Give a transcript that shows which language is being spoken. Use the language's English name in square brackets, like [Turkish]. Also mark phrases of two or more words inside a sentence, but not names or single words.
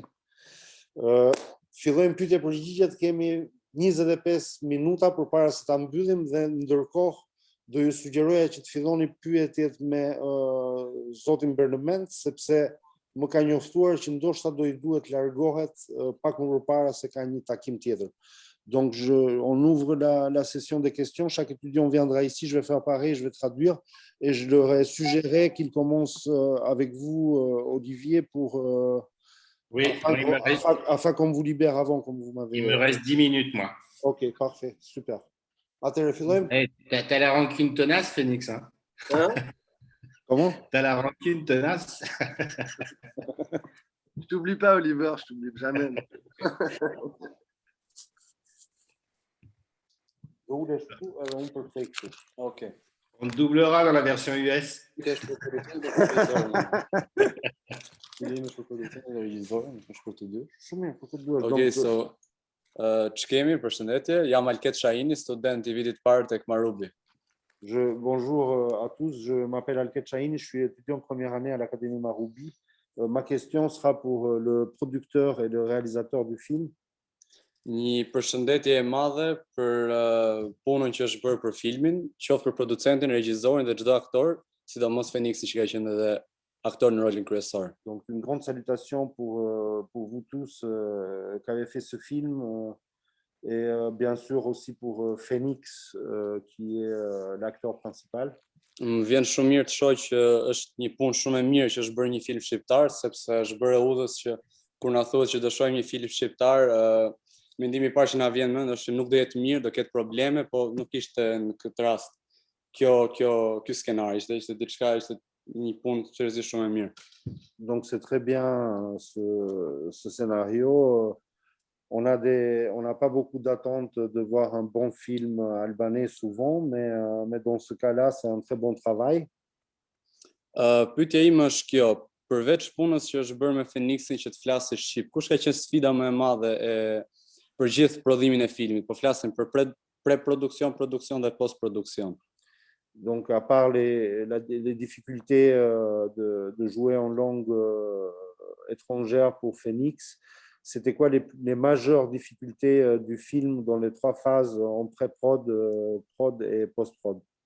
[Albanian] Fillojmë pyetje përgjigjet, kemi 25 minuta përpara se ta mbyllim dhe ndërkohë do ju sugjeroja që të filloni pyetjet me zotin Bernement, sepse më ka njoftuar që ndoshta do i duhet largohet pak më përpara se ka një takim tjetër. [French] Donc, on ouvre la session des questions. Chaque étudiant viendra ici, je vais faire pareil, je vais traduire. Et je leur ai suggéré qu'ils commencent avec vous, Olivier, afin qu'on vous libère avant, comme vous m'avez... Il me reste 10 minutes, moi. Ok, parfait, super. Hey, t'as la rancune tenace, Phoenix. Hein? Comment? T'as la rancune tenace. Je t'oublie pas, Oliver, je t'oublie jamais. Ok. On te doublera dans la version US. [Albanian] Ok, so që kemi, përshëndetje, jam Alket Shahini, student I vitit parë tek Marubi. [French] Bonjour à tous, je m'appelle Alket Shahini, je suis étudiant de première année à l'Académie Marubi. Ma question sera pour le producteur et le réalisateur du film. [Albanian] Një përshëndetje e madhe për punën që është bërë për filmin, qoftë për producentin, regjisorin dhe çdo aktor, sidomos Phoenixi që ka qenë edhe aktor në rolin kryesor. [French] Donc une grande salutation pour vous tous qui avez fait ce film et bien sûr aussi pour Phoenix qui est l'acteur principal. [Albanian] Më vjen shumë mirë të shoh që është një punë shumë e mirë që është bërë një film shqiptar, sepse është bërë udhës që kur na thuhet që do shohim një film shqiptar, mendimi I parë që na vjen mend është nuk do jetë mirë, do ketë probleme, po nuk ishte në këtë rast. Ky skenar ishte diçka, ishte një punë seriozisht shumë e mirë. [French] Donc c'est très bien ce scénario. On n'a pas beaucoup d'attentes de voir un bon film albanais souvent, mais dans ce cas-là, c'est un très bon travail. [Albanian] Pyetja ime është kjo, përveç punës që është bërë me Phoenixin që të flasë shqip, kush ka qenë sfida më e madhe për gjithë prodhimin e filmit? Po flasim për pré-produksion, produksion dhe post-produksion. [French] Donc, à part les difficultés de jouer en langue étrangère pour Phoenix, c'était quoi les majeures difficultés du film dans les 3 phases en pré-prod, prod et post-prod?